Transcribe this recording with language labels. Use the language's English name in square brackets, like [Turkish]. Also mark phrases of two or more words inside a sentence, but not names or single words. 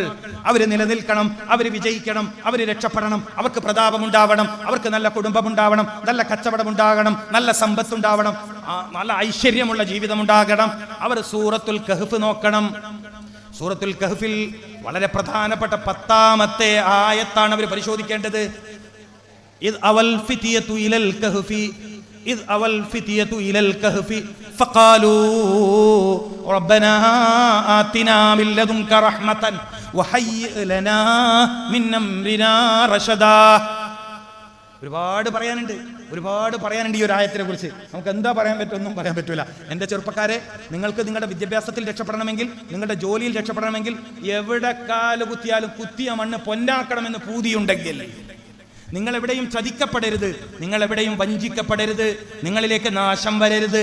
[Malayalam] അവർ നിലനിൽക്കണം, അവർ വിജയിക്കണം, അവർ രക്ഷപ്പെടണം, അവർക്ക് പ്രതാപമുണ്ടാവണം, അവർക്ക് നല്ല കുടുംബമുണ്ടാവണം, നല്ല കച്ചവടമുണ്ടാകണം, നല്ല സമ്പത്തുണ്ടാവണം, നല്ല ഐശ്വര്യമുള്ള ജീവിതമുണ്ടാകണം. അവർ സൂറത്തുൽ കഹ്ഫ് നോക്കണം. സൂറത്തുൽ കഹ്ഫിൽ വളരെ പ്രധാനപ്പെട്ട 10ാമത്തെ ആയത്താണ് അവർ പരിശോധിക്കേണ്ടത്. [Arabic] إذ أوى الفتية إلى الكهف إذ أوى الفتية إلى الكهف فقالوا ربنا آتنا من لدنك رحمة وهيئ لنا من أمرنا رشدا. [Malayalam] ഒരുപാട് പറയാനുണ്ട് ഈ ഒരു ആയത്തിനെ കുറിച്ച്. നമുക്ക് എന്താ പറയാൻ പറ്റുമെന്നും പറയാൻ പറ്റൂല. എൻ്റെ ചെറുപ്പക്കാരെ, നിങ്ങൾക്ക് നിങ്ങളുടെ വിദ്യാഭ്യാസത്തിൽ രക്ഷപ്പെടണമെങ്കിൽ, നിങ്ങളുടെ ജോലിയിൽ രക്ഷപ്പെടണമെങ്കിൽ, എവിടെ കാല് കുത്തിയാലും കുത്തിയ മണ്ണ് പൊന്നാക്കണമെന്ന് പൂതിയുണ്ടെങ്കിൽ നിങ്ങൾ എവിടെയും ചതിക്കപ്പെടരുത്, നിങ്ങൾ എവിടെയും വഞ്ചിക്കപ്പെടരുത്, നിങ്ങളിലേക്ക് നാശം വരരുത്.